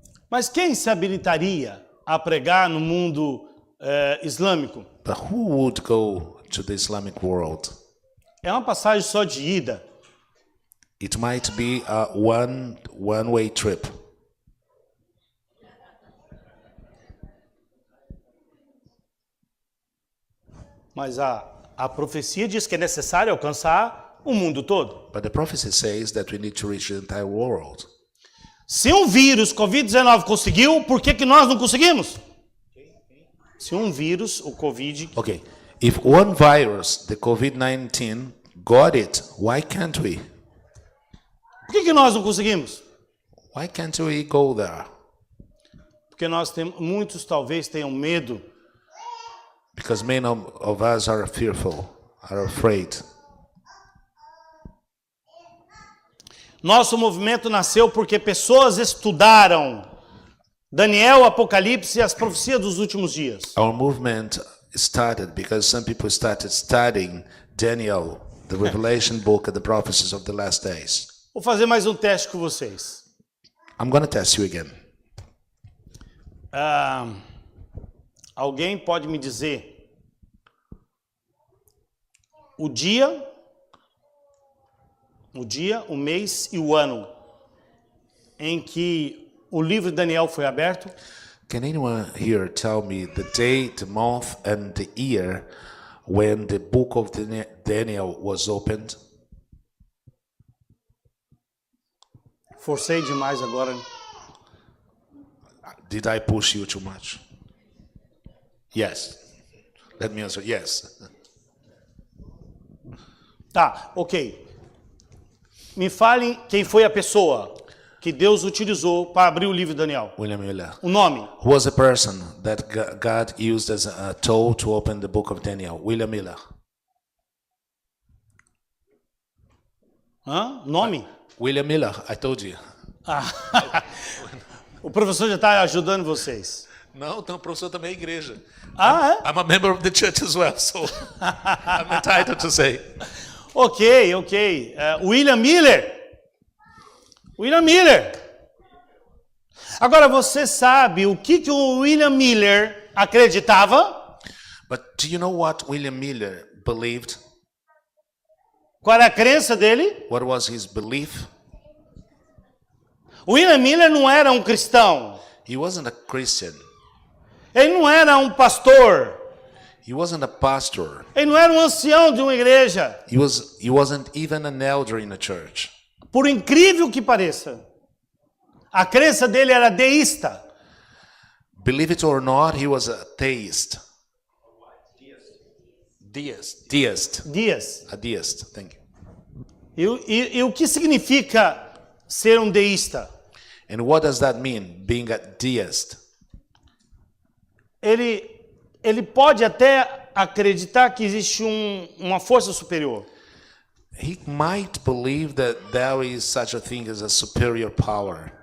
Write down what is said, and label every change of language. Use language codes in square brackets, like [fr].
[pt] Mas quem se habilitaria a pregar no mundo islâmico? [en] But who would go to the Islamic world? [pt] É uma passagem só de ida. [en] It might be a one-way trip. [pt] Mas a profecia diz que é necessário alcançar o mundo todo. [en] But the prophecy says that we need to reach the entire world. [pt] Se um vírus, Covid-19, conseguiu, por que nós não conseguimos? Se um vírus, o Covid... [en] Okay, if one virus, the COVID-19, got it, why can't we? [pt] Por que nós não conseguimos? [en] Why can't we go there? [pt] Porque muitos talvez tenham medo. [en] Because many of us are fearful, are afraid. [pt] Nosso movimento nasceu porque pessoas estudaram Daniel, Apocalipse e as profecias dos últimos dias. [en] Our movement started because some people started studying Daniel, the Revelation book and the prophecies of the last days. [pt] Vou fazer mais um teste com vocês. [en] I'm going to test you again. [pt] Alguém pode me dizer o dia, o mês e o ano em que o livro de Daniel foi aberto? [en] Can anyone here tell me the day, the month, and the year when the book of Daniel was opened? [pt] Forcei demais agora. [en] Did I push you too much? Yes. Let me answer. Yes. [pt] Tá, ok. Me falem quem foi a pessoa que Deus utilizou para abrir o livro de Daniel. William Miller. O nome. [en] Who was the person that God used as a tool to open the book of Daniel? William Miller. [pt] Nome? [en] William Miller, I told you. [pt] O professor já está ajudando vocês. Não, então o professor também é igreja. É? [en] I'm a member of the church as well, so I'm entitled to say. Ok. William Miller. [pt] Agora, você sabe o que o William Miller acreditava? [en] But do you know what William Miller believed? [pt] Qual era a crença dele? [en] What was his belief? [pt] William Miller não era um cristão. [en] He wasn't a Christian. [pt] Ele não era um pastor. [en] He wasn't a pastor. [pt] Ele não era um ancião de uma igreja. [en] He wasn't even an elder in a church. [pt] Por incrível que pareça, a crença dele era deísta. [en] Believe it or not, he was a theist. Deist. A deist, thank you. [pt] E o que significa ser um deísta? [en] And what does that mean, being a deist? [pt] Ele pode até acreditar que existe uma força superior. [en] He might believe that there is such a thing as a superior power.